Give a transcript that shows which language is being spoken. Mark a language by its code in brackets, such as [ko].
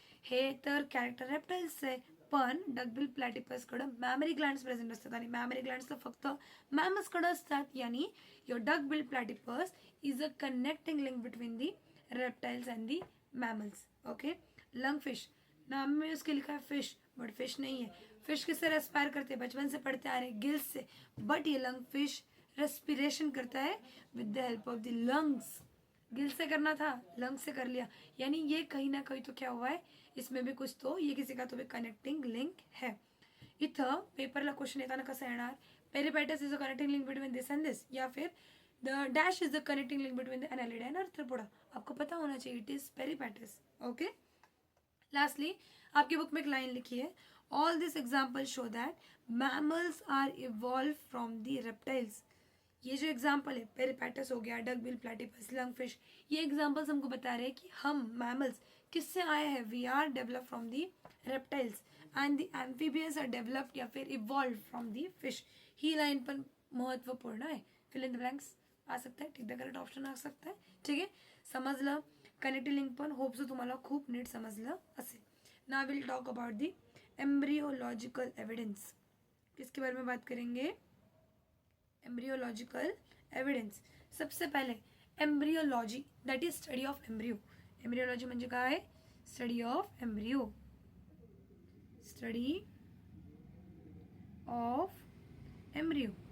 [mr] हे तर character reptiles आहे, पण डकबिल प्लॅटिपसकडं मॅमरी ग्लँड्स प्रेझेंट असतात, आणि मॅमरी ग्लँड्स तर फक्त मॅमल्सकडं असतात. [en] यानी your duckbill platypus is a connecting link between the reptiles and the mammals. [hi] Okay, lungfish, नाम में उसके लिखा है फिश, बट फिश नहीं है. फिश किससे रेस्पायर करते हैं, बचपन से पढ़ते आ रहे, गिल्स से. बट ये लंग फिश रेस्पिरेशन करता है [en] With the help of the lungs. [hi] Gill से करना था, लंग से कर लिया, यानी ये कहीं ना कहीं तो क्या हुआ है, इसमें भी कुछ तो ये किसी का तो भी कनेक्टिंग लिंक है. [mr] इथं पेपरला क्वेश्चन येताना कसं येणार, [en] Peripatus is a connecting link between this and this, या फिर the dash is the connecting link between the Annelida and Arthropoda. [hi] आपको पता होना चाहिए इट इज पेरिपैटस. ओके. लास्टली आपकी बुक में एक लाइन लिखी है, [en] All this example show that mammals are evolve from the reptiles. [hi] ये जो एग्जाम्पल है, पेरिपैटस हो गया, डकबिल, प्लेटिपस, लंगफिश, ये एग्जाम्पल्स हमको बता रहे हैं कि हम मैमल्स किससे आए हैं, [en] We are develop from the reptiles and the amphibians are developed या फिर evolve from the fish. [mr] He line पण महत्वपूर्ण आहे. [hi] फिल इन द ब्लँक्स आ सकता है, ठीक द करेक्ट ऑप्शन आ सकता है. [mr] ठीक आहे, समजलं. कनेक्टिंग लिंक पण होप्स तुम्हाला खूप नीट समजलं असेल. [en] Now will talk about the embryological evidence. [hi] किसके बारे में बात करेंगे, एम्ब्रियोलॉजिकल एविडेंस. सबसे पहले embryology, that is study of embryo. [mr] Embryology म्हणजे काय, study of embryo, study of embryo.